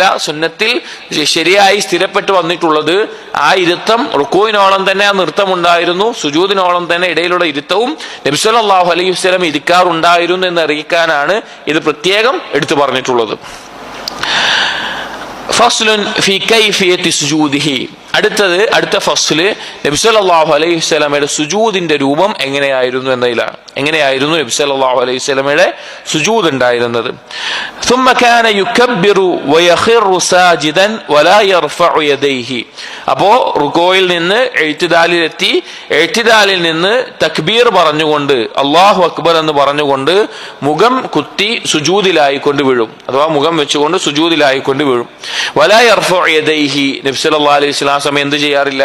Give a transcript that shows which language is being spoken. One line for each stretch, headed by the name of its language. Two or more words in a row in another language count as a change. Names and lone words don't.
Malayalam: സുന്നത്തിൽ ശരിയായി സ്ഥിരപ്പെട്ടു വന്നിട്ടുള്ളത് ആ ഇരുത്തം റുക്കൂവിനോളം തന്നെ ആ നൃത്തമുണ്ടായിരുന്നു, സുജൂദിനോളം തന്നെ ഇടയിലുള്ള ഇരുത്തവും നബി
Arabic: صلى الله عليه وسلم
Malayalam: ഇരിക്കാറുണ്ടായിരുന്നു എന്ന് അറിയിക്കാനാണ് ഇത് പ്രത്യേകം എടുത്തു പറഞ്ഞിട്ടുള്ളത്.
Arabic: فصل في كيفية سجوده.
Malayalam: അടുത്ത ഫസ്ല് നബി
Arabic: صلى الله عليه
Malayalam: വസല്ലമയുടെ സുജൂദിന്റെ രൂപം എങ്ങനെയായിരുന്നു എന്നതിലാണ്. എങ്ങനെയായിരുന്നു നബി
Arabic: صلى الله عليه
Malayalam: വസല്ലമയുടെ സുജൂദ് ഉണ്ടായിരുന്നത്?
Arabic: ثم كان يكبر ويخر ساجدا ولا يرفع يديه.
Malayalam: അപ്പോ റുക്കോയിൽ നിന്ന് എഴുത്തിദാലിലെത്തി, എഴുത്തിദാലിൽ നിന്ന് തക്ബീർ പറഞ്ഞുകൊണ്ട്
Arabic: الله أكبر
Malayalam: എന്ന് പറഞ്ഞുകൊണ്ട് മുഖം കുത്തി സുജൂദിലായിക്കൊണ്ട് വീഴും, അഥവാ മുഖം വെച്ചുകൊണ്ട് സുജൂദിലായിക്കൊണ്ട് വീഴും.
Arabic: ولا يرفع يديه.
Malayalam: നബി
Arabic: صلى الله عليه وسلم
Malayalam: സമയം എന്ത് ചെയ്യാറില്ല?